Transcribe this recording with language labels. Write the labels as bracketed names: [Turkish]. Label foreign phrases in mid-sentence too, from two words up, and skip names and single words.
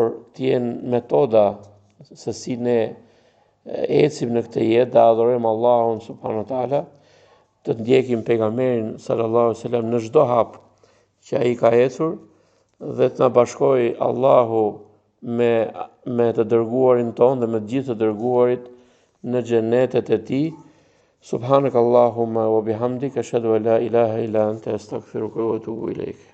[Albanian] të jenë metoda se si ne ecim në këtë jetë dhe adhurojmë Allahun [Arabic] سبحانه وتعالى, [Albanian] të ndjekim pejgamberin [Arabic] صلى الله عليه وسلم [Albanian] në çdo hap që ai ka ecur, dhe të na bashkojë Allahu me të dërguarin ton dhe me të gjithë të dërguarit në xhenetet e tij. [Arabic] سبحانك اللهم وبحمدك أشهد أن لا إله إلا أنت أستغفرك وأتوب إليك.